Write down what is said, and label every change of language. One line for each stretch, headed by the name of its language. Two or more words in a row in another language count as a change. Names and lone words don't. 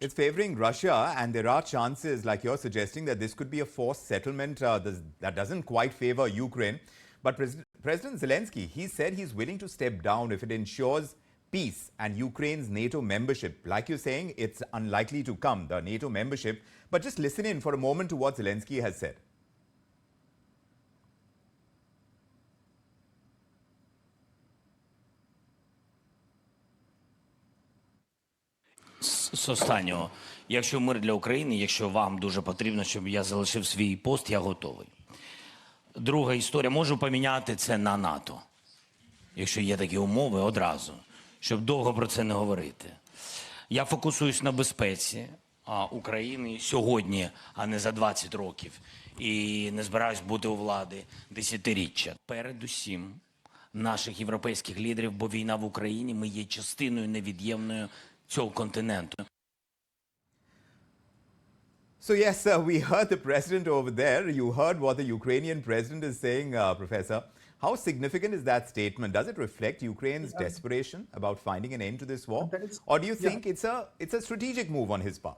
English: It's favoring Russia, and there are chances, like you're suggesting, that this could be a forced settlement that doesn't quite favor Ukraine. But President Zelensky, he said he's willing to step down if it ensures peace and Ukraine's NATO membership. Like you're saying, it's unlikely to come, the NATO membership. But just listen in for a moment to what Zelensky has said.
Ukrainian: З останнього, якщо мир для України, якщо вам дуже потрібно, щоб я залишив свій пост, я готовий. Друга історія, можу поміняти це на НАТО, якщо є такі умови одразу, щоб довго про це не говорити. Я фокусуюсь на безпеці України сьогодні, а не за 20 років, і не збираюсь бути у влади десятиріччя. Передусім наших європейських лідерів, бо війна в Україні, ми є частиною невід'ємною цього континенту.
English: So yes, we heard the president over there. You heard what the Ukrainian president is saying, Professor. How significant is that statement? Does it reflect Ukraine's desperation about finding an end to this war? Or do you think it's a strategic move on his part?